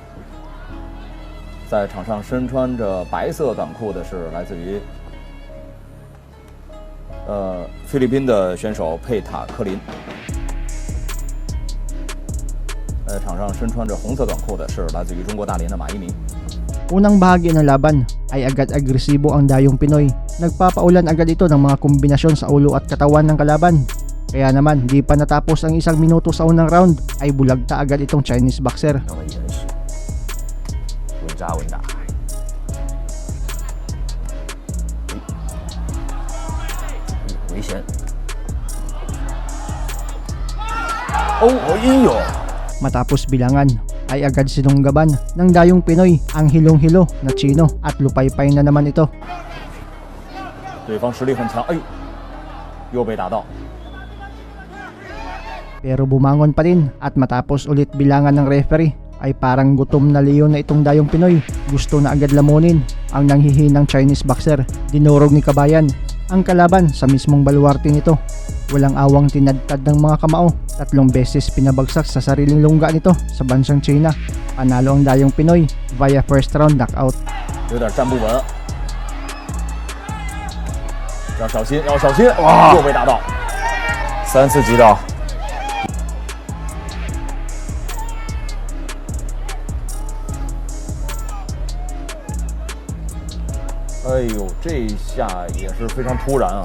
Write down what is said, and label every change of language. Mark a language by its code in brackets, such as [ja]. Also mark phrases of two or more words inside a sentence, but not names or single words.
[zh] 在场上身穿着白色短裤的是来自于菲律宾的选手佩塔科林。场上身穿着红色短裤的是来自于中国大连的马一鸣。 [tl] Unang bahagi ng laban ay agad agresibo ang dayong Pinoy. Nagpapaulan agad ito ng mga kombinasyon sa ulo at katawan ng kalaban. Kaya naman, di pa natapos ang 1 minuto sa unang round ay bulagta agad itong [en] Chinese boxer. [zh] 稳扎稳打。危险。哦， [tl] Matapos bilangan ay agad sinunggaban ng dayong Pinoy ang hilong-hilo na Chino at lupaypay na naman ito. [zh] 对方实力很强，哎呦，又被打到。 [tl] Pero bumangon pa rin at matapos ulit bilangan ng referee ay parang gutom na leon na itong dayong Pinoy. Gusto na agad lamunin ang nanghihinang [en] Chinese boxer. [tl] Dinurog ni Kabayan ang kalaban sa mismong baluarte nito. Walang awang tinadtad ng mga kamao. 3 beses pinabagsak sa sariling lungga nito sa bansang China. Panalo ang dayong Pinoy via [en] first round knockout. [zh] 有点站不稳，要小心，要小心！哇，又被打到 3次击倒。哎呦，这一下也是非常突然啊，